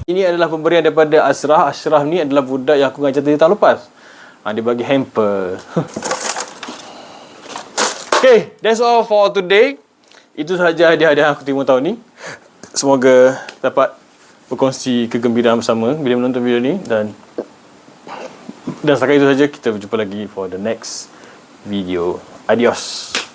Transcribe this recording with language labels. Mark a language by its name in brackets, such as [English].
[Malay] Ini adalah pemberian daripada Ashraf. Ashraf ni adalah budak yang aku ngajar tadi tahun lepas. Dia bagi hamper. [English] Okay, that's all for today. [Malay] Itu sahaja hadiah-hadiah aku terima tahun ni. Semoga dapat berkongsi kegembiraan bersama bila menonton video ni. Dan setakat itu saja. Kita berjumpa lagi [English] for the next video. [Malay] Adios.